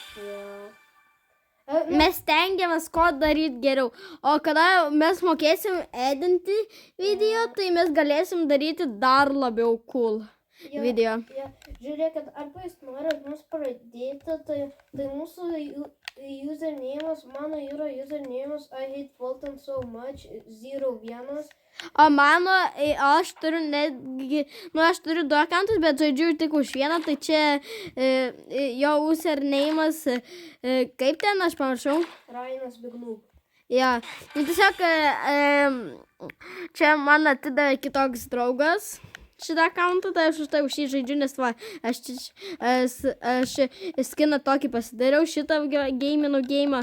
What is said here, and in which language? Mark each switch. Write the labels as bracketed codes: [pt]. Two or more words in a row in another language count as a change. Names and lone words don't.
[lt] Mes stengiamės, ko daryti geriau. O kada mes mokėsim edinti video, tai mes galėsim daryti dar labiau cool video. Žiūrėkit, arba jūs norit mums pradėti, tai mūsų username'as, mano yra username'as, [en] I hate Fulton so much, 01. [lt] O mano, aš turiu netgi, aš turiu 2 akantus, bet žaidžiu tik už vieną, tai čia jo username'as, kaip ten aš pamiršau? Rainas Bignų. Ja, tiesiog čia man atidavė kitoks draugas šitą akantą, tai aš už tai už šį žaidžiu, nes va, aš skiną tokį pasidariau, šitą gaminau geimą.